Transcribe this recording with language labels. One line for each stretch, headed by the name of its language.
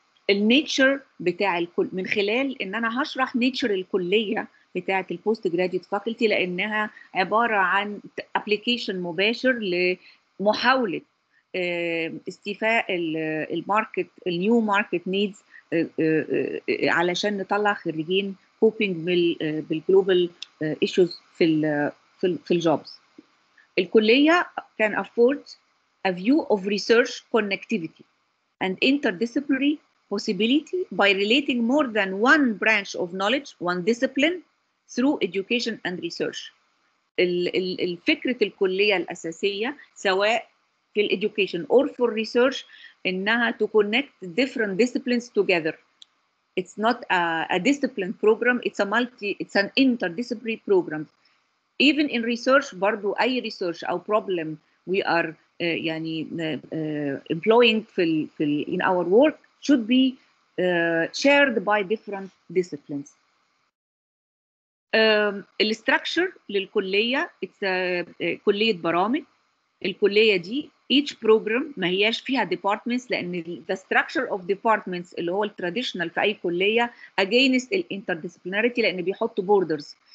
Arabic: النيتشر بتاع الكل من خلال ان انا هشرح نيتشر الكليه بتاعه البوست جراديوت فاكولتي، لانها عباره عن ابلكيشن مباشر لمحاوله استيفاء الماركت النيو ماركت نيدز علشان نطلع خريجين كوبينج بالجلوبال ايشوز في الجوبز.
English: الكليه can afford a view of research connectivity and interdisciplinary possibility by relating more than one branch of knowledge, one discipline, through education and research.
Arabic: الفكرة الكلية الأساسية سواء في
English: الeducation or for research إنها to connect different disciplines together. It's not a discipline program, it's an interdisciplinary program. Even in research برضو أي research أو problem we are يعني employing in our work should be shared by different disciplines.
Arabic: الستراكشر للكليه كليه برامج. الكليه دي
English: each program
Arabic: ما هياش فيها departments، لان
English: the structure of departments
Arabic: اللي هو التراديشنال في اي كليه against الinterdisciplinarity، لان بيحطوا borders.